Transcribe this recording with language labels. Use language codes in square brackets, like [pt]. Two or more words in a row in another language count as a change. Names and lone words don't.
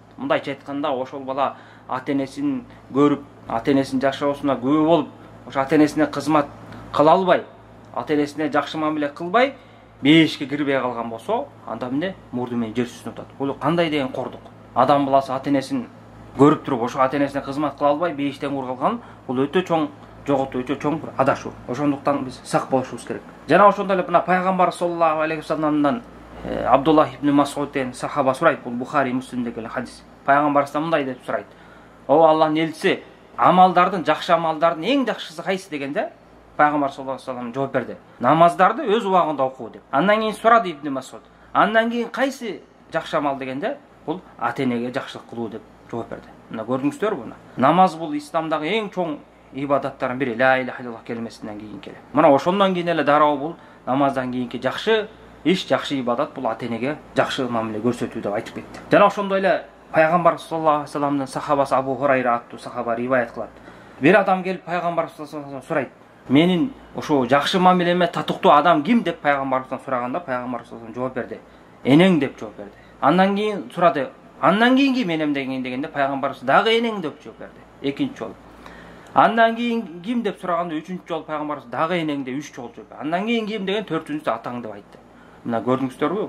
[ky] Мындайча айтканда, ошол бала ата-энесин көрүп, ата-энесинин жашоосуна күбө болуп, ошо ата-энесине кызмат кыла албай, ата-энесине жакшы мамиле кылбай, бейишке кирбей калган болсо, анда мурду менен жер сүзүп атат. Бул кандай деген кордук? Адам баласы ата-энесин көрүп туруп, ошо ата-энесине кызмат кыла албай, бейиштен кур калган, бул өтө чоң жоготуу, өтө чоң бир адашуу. Ошондуктан биз сак болушубуз керек. Жана ошондой эле мына пайгамбар [ar] صلى الله عليه وسلم [ky] Абдуллах ибн Мас'уд деген сахаба сурайт, бул Бухари, Муслимде келген хадис. Пайгамбарыбыздан мындай деп сурайт: "О Аллахтын элчиси, амалдардын, жакшы амалдардын эң жакшысы кайсы?" дегенде, пайгамбар [ar] صلى الله عليه وسلم [ky] жооп берди: "Намаздарды өз убагында окуу" деп. Андан кийин сурады Ибн Мас'уд: "Андан кийин кайсы жакшы амал?" дегенде, бул ата-энеге жакшылык кылуу деп жооп берди. Мына көрдүңүздөрбү буну? Намаз бул исламдагы эң чоң ибадаттардын бири, [ar] لا إله إلا الله [ky] келмесинен кийинки. Мына ошондон кийин эле дароо бул намаздан кийинки жакшы иш, жакшы ибадат бул ата-энеге жакшы мамиле көрсөтүү деп айтып кетти. Жана ошондой эле пайгамбар [ar] صلى الله عليه وسلم [ky] сахабасы Абу Хурайра аттуу сахаба риваят кылат. Бир адам келип пайгамбар [ar] صلى الله عليه وسلم [ky] сурайт: "Менин ошо жакшы мамилеме татыктуу адам ким?" деп пайгамбарыбыздан сураганда, пайгамбар [ar] صلى الله عليه وسلم [ky] жооп берди: "Энең" деп жооп берди. Андан кийин сурады: "Андан кийинки менем" дегенде, пайгамбарыбыз дагы "Энең" деп жооп берди. Экинчи жолу. Андан кийин ким деп сураганда 3-чү жолу пайгамбарыбыз дагы энең деп 3 жолу жүрдү. Андан кийин ким деген 4-чүсү атаң деп айтты. Мына көрдүңүздөрбү?